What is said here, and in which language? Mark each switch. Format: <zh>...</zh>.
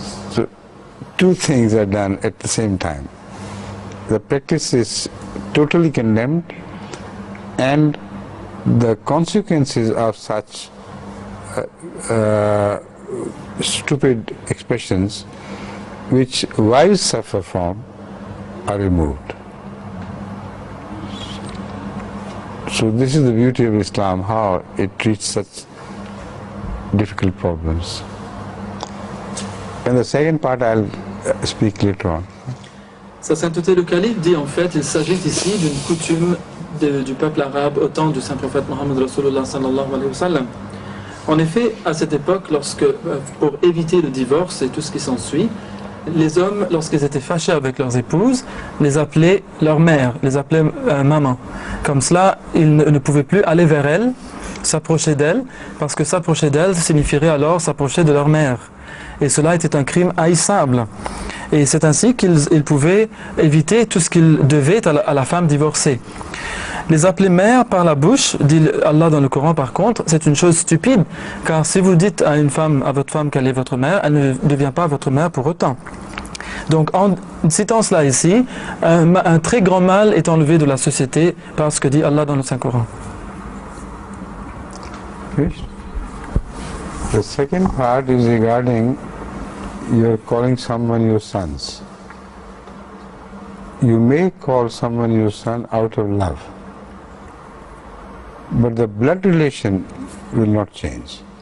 <en>So two things are done at the same time. The practice is totally condemned, and the consequences of such stupid expressions which wives suffer from are removed. So this is the beauty of Islam, how it treats such difficult problems. And the second part I'll speak later on.</en> <fr>Sa sainteté le calife dit en fait il s'agit ici d'une coutume du peuple arabe au temps du saint prophète Mohammed</fr> <ar>Rasulullah sallallahu alayhi wa sallam.</ar> <fr>En effet, à cette époque, pour éviter le divorce et tout ce qui s'ensuit, les hommes, lorsqu'ils étaient fâchés avec leurs épouses, les appelaient leur mère, les appelaient maman. Comme cela, ils ne pouvaient plus aller vers elles, s'approcher d'elles, parce que s'approcher d'elles signifierait alors s'approcher de leur mère. Et cela était un crime haïssable. Et c'est ainsi qu'ils pouvaient éviter tout ce qu'ils devaient à la femme divorcée. Les appeler mère par la bouche, dit Allah dans le Coran par contre, c'est une chose stupide, car si vous dites à votre femme qu'elle est votre mère, elle ne devient pas votre mère pour autant. Donc en citant cela ici, un très grand mal est enlevé de la société par ce que dit Allah dans le Saint-Coran.</fr> <en>The second part is regarding you're calling someone your sons. You may call someone your son out of love, but the blood relation will not change.</en>